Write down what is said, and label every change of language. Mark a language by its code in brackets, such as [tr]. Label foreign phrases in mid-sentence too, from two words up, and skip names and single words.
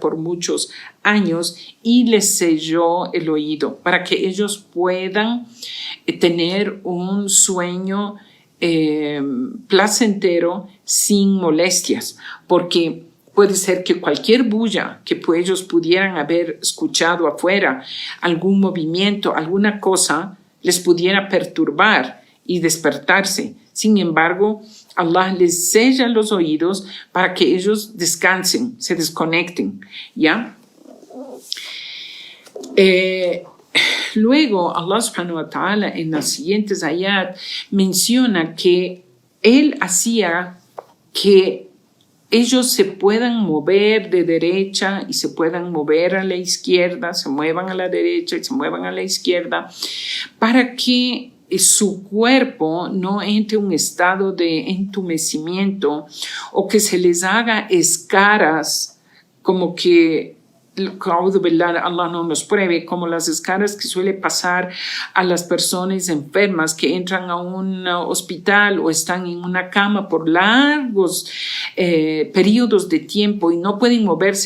[es] por muchos años y les selló el oído para que ellos puedan tener un sueño placentero sin molestias, porque puede ser que cualquier bulla que ellos pudieran haber escuchado afuera, algún movimiento, alguna cosa, les pudiera perturbar y despertarse. Sin embargo, Allah les sella los oídos para que ellos descansen, se desconecten, ¿ya? Luego, Allah [ar] سبحانه وتعالى [es] en las siguientes ayat menciona que Él hacía que ellos se puedan mover de derecha y se puedan mover a la izquierda, se muevan a la derecha y se muevan a la izquierda, para que su cuerpo no entre en un estado de entumecimiento o que se les haga escaras, como que Allah no nos pruebe, como las escaras que suele pasar a las personas enfermas que entran a un hospital o están en una cama por largos periodos de tiempo y no pueden moverse.